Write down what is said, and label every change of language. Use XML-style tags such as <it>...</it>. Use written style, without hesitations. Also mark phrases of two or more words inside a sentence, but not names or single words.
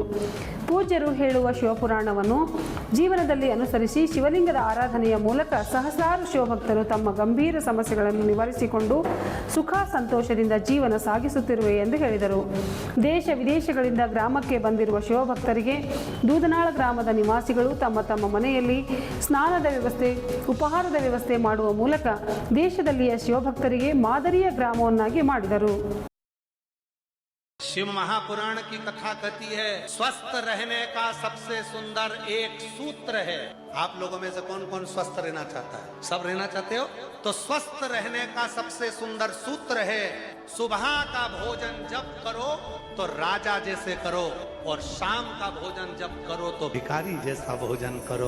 <kn>ಪೂಜ್ಯರು ಹೇಳುವ ಶಿವಪುರಾಣವನ್ನು ಜೀವನದಲ್ಲಿ ಅನುಸರಿಸಿ ಶಿವಲಿಂಗದ ಆರಾಧನೆಯ ಮೂಲಕ ಸಹಸ್ರಾರು ಶಿವಭಕ್ತರು ತಮ್ಮ ಗಂಭೀರ ಸಮಸ್ಯೆಗಳನ್ನು ನಿವಾರಿಸಿಕೊಂಡು ಸುಖ ಸಂತೋಷದಿಂದ ಜೀವನ ಸಾಗಿಸುತ್ತಿರುವೆ ಎಂದು ಹೇಳಿದರು. ದೇಶ ವಿದೇಶಗಳಿಂದ ಗ್ರಾಮಕ್ಕೆ ಬಂದಿರುವ ಶಿವಭಕ್ತರಿಗೆ ದೂಧನಾಳ ಗ್ರಾಮದ ನಿವಾಸಿಗಳು ತಮ್ಮ ತಮ್ಮ ಮನೆಯಲ್ಲಿ ಸ್ನಾನದ ವ್ಯವಸ್ಥೆ, ಉಪಹಾರದ ವ್ಯವಸ್ಥೆ ಮಾಡುವ ಮೂಲಕ ದೇಶದಲ್ಲಿಯ ಶಿವಭಕ್ತರಿಗೆ ಮಾದರಿಯ ಗ್ರಾಮವನ್ನಾಗಿ ಮಾಡಿದರು.</kn> <hi>शिव महापुराण की कथा कहती है, स्वस्थ रहने का सबसे सुंदर एक सूत्र है। आप लोगों में से कौन कौन स्वस्थ रहना चाहता है? सब रहना चाहते हो? तो स्वस्थ रहने का सबसे सुंदर सूत्र है, सुबह का भोजन जब करो तो राजा जैसे करो और शाम का भोजन जब करो तो भिखारी जैसा भोजन करो।</hi>